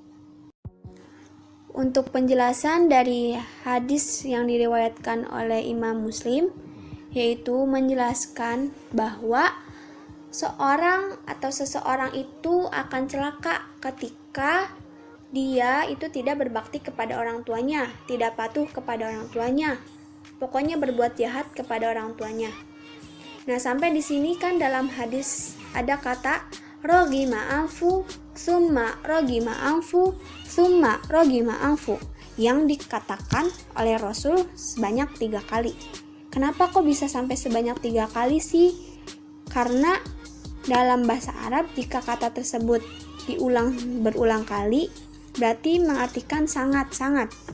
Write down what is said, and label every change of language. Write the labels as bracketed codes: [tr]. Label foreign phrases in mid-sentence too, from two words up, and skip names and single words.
[id] Untuk penjelasan dari hadis yang diriwayatkan oleh Imam Muslim, yaitu menjelaskan bahwa seseorang itu akan celaka ketika dia itu tidak berbakti kepada orang tuanya, tidak patuh kepada orang tuanya, pokoknya berbuat jahat kepada orang tuanya. Nah, sampai di sini kan dalam hadis ada kata [ar] رغم أنف، ثم رغم أنف، ثم رغم أنف, [id] yang dikatakan oleh Rasul sebanyak 3 kali. Kenapa kok bisa sampai sebanyak 3 kali sih? Karena dalam bahasa Arab jika kata tersebut berulang kali, berarti mengartikan sangat-sangat.